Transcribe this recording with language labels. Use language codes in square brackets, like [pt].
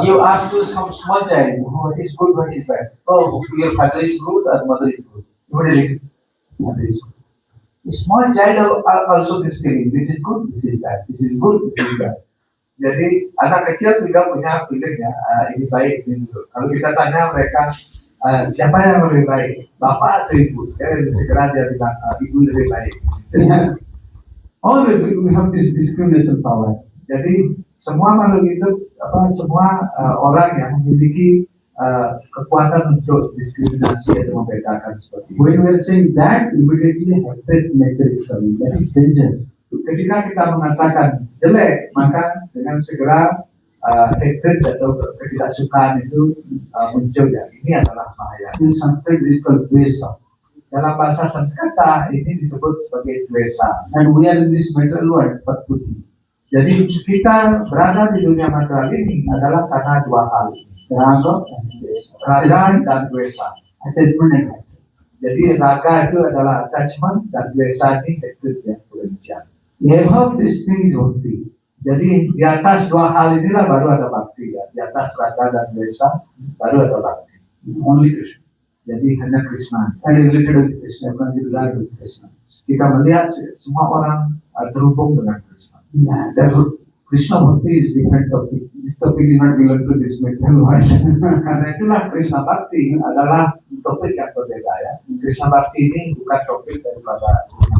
[en] You ask to some small child, what is good, what is bad? Oh, your father is good or mother is good? Immediately, mother is good. The small child are also discriminating. This is good, this is bad. This is good, this is bad. [id] Jadi anak kecil juga punya feeling ya, ini baik, ini buruk. Kalau kita tanya mereka, siapa yang lebih baik, bapak atau ibu? Segera dia bilang ibu lebih baik. [en] All we have this discrimination power. [id] Jadi semua makhluk hidup, semua orang yang memiliki kekuatan untuk diskriminasi atau membedakan seperti itu. [en] When we are saying that, immediately hatred nature is coming. That is danger. [id] Ketika kita mengatakan jelek, maka dengan segera hatred atau ketidaksukaan itu muncul ya. Ini adalah bahaya. [en] In Sanskrit, it is called dvesa. [id] Dalam bahasa Sanskerta ini disebut sebagai dvesa. [en] And we are in this material world, patputi. [id] Jadi kita berada di dunia material ini adalah karena dua hal, raga dan dvesa. [en] Attachment and hatred. [id] Jadi raga itu adalah attachment dan dvesa ini hatred yang kebencian. [en] Above this thing is bhakti. [id] Jadi di atas dua hal inilah baru ada bakti ya. Di atas raga dan dvesa baru ada bakti. [en] Only Krishna. [id] Jadi hanya Krishna. [en] And related with Krishna, related with Krishna. [id] Kita melihat semua orang terhubung dengan Krishna. [en] Yeah, therefore, Krishna Bhakti is different topic. This topic is not belong to this material world. [id] Karena itulah Krishna Bhakti adalah topik yang berbeda ya. Krishna Bhakti ini bukan topik daripada